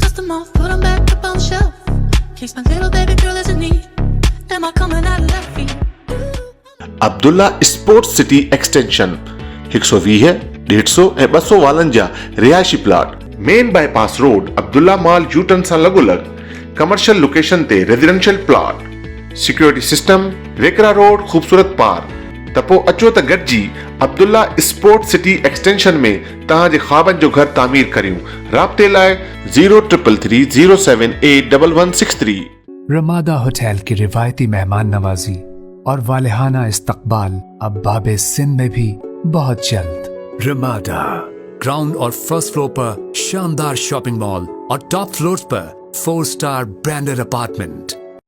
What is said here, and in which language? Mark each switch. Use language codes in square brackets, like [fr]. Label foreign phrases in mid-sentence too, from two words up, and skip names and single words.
[en] Come on, put 'em back up on the shelf. Case my little baby girl is in need. Am I coming out of left field? [sd] अब्दुल्ला स्पोर्ट्स सिटी एक्सटेंशन 120 150 ऐं 252 रिहायशी प्लाट [en] main bypass road [sd] अब्दुल्ला मॉल यूटर्न सां लॻोलॻ [en] commercial location [sd] ते [en] residential plot security system [sd] रेकरा रोड खूबसूरत पार त पोइ अचो त गॾिजी अब्दुल्ला स्पोर्ट्स सिटी एक्सटेंशन में तव्हांजे ख्वाबनि जो घर तामीर करियूं राब्ते लाइ 03307811163 [hi] रमादा होटल की रिवायती मेहमान नवाजी और वालिहाना इस्तकबाल अब बाबे सिंध में भी बहुत जल्द। रमादा ग्राउंड और [en] first floor [hi] पर शानदार [en] shopping mall [hi] और [en] top floors [hi] पर 4 [en] star branded apartment